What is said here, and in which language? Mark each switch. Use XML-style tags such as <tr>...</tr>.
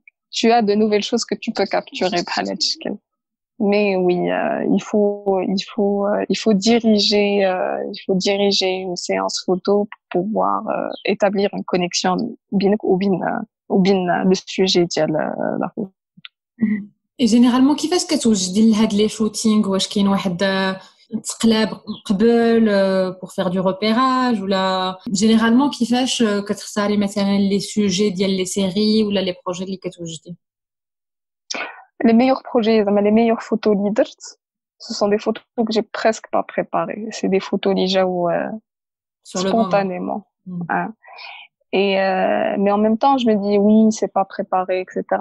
<fr>Tu as de nouvelles choses que tu peux capturer. Mais oui, il faut diriger une séance photo pour pouvoir établir une connexion ou bien le sujet de la photo. Et généralement</fr> <ar>كيفاش كتوجدي لهاد لي شوتينغ واش كاين واحد تقلاب قبل</ar> <fr>pour faire du repérage</fr> <ar>ولا généralement كيفاش كتختاري مثلا لي سوجي ديال لي سيري ولا لي بروجي اللي كتوجدي</ar> <fr>les meilleurs projets les meilleures photos</fr> <ar>اللي درت</ar> <fr>ce sont des photos que j'ai presque pas préparées c'est des photos</fr> <ar>اللي جاو</ar> <fr>spontanément et mais en même temps je me dis oui c'est pas préparé etc.</fr>